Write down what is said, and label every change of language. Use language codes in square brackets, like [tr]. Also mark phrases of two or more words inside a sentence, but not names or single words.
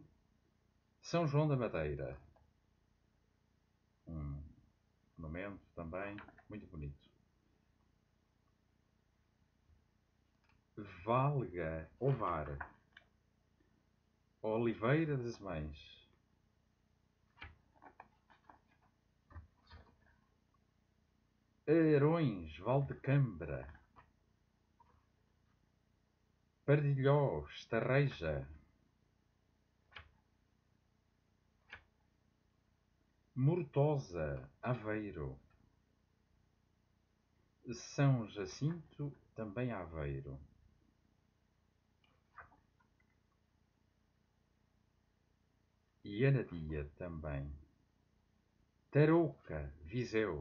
[pt] São João da Madeira. Um monumento também muito bonito. Valga, Ovar. Oliveira das Mães. Arões, Valdecambra. Pardilhó, Estarreja. Mortosa, Aveiro. São Jacinto, também Aveiro. E Anadia, também. Tarouca, Viseu.